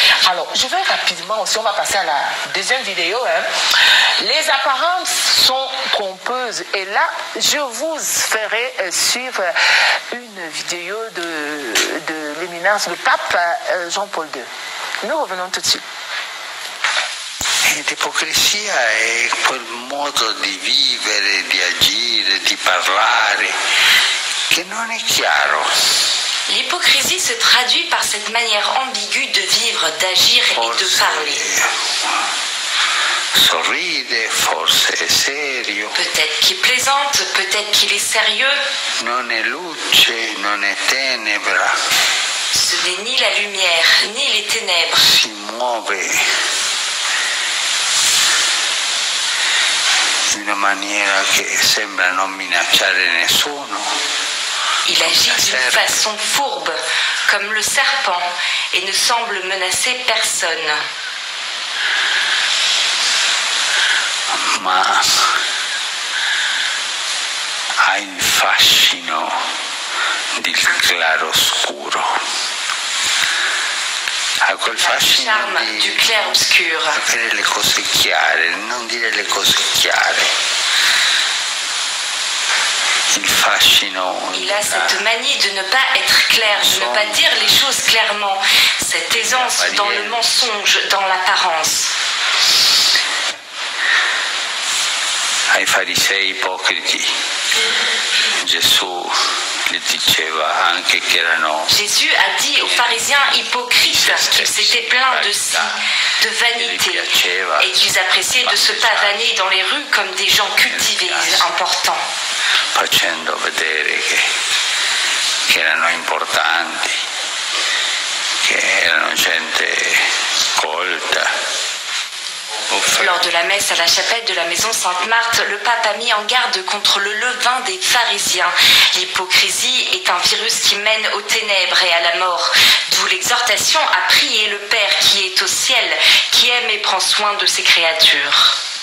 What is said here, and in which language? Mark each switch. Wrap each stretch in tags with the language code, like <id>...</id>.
<fr>Alors, je vais rapidement aussi, on va passer à la deuxième vidéo. Les apparences sont trompeuses et là, je vous ferai suivre une vidéo de l'éminence du pape Jean-Paul II. Nous revenons tout de suite.</fr> <it>L'ipocrisia è quel modo di vivere, di agire, di parlare che non è chiaro.</it> <fr>L'hypocrisie se traduit par cette manière ambiguë de vivre, d'agir et de parler.</fr> <it>Sorride, forse è serio.</it> <fr>Peut-être qu'il plaisante, peut-être qu'il est sérieux.</fr> <it>Non è luce, non è tenebra.</it> <fr>Ce n'est ni la lumière, ni les ténèbres.</fr> <it>Si muove in una maniera che sembra non minacciare nessuno.</it> <fr>Il agit d'une façon fourbe, comme le serpent, et ne semble menacer personne.</fr> <it>Ma ha il fascino del claroscuro. Ha quel fascino</it> <fr>du clair-obscur.</fr> <it>Sapere le cose chiare, non dire le cose chiare.</it> <fr>Il a cette manie de ne pas être clair, de ne pas dire les choses clairement, cette aisance dans le mensonge, dans l'apparence.</fr> <it>Ai farisei ipocriti, Gesù le diceva anche che erano.</it> <fr>Jésus a dit aux pharisiens hypocrites qu'ils étaient pleins de si, de vanité, et qu'ils appréciaient de se pavaner dans les rues comme des gens cultivés, importants.</fr> <it>Facendo vedere che erano importanti, che erano gente colta.</it> <fr>Lors de la messe à la chapelle de la maison Sainte-Marthe, le pape a mis en garde contre le levain des pharisiens. L'hypocrisie est un virus qui mène aux ténèbres et à la mort. D'où l'exhortation à prier le Père qui est au ciel, qui aime et prend soin de ses créatures.</fr>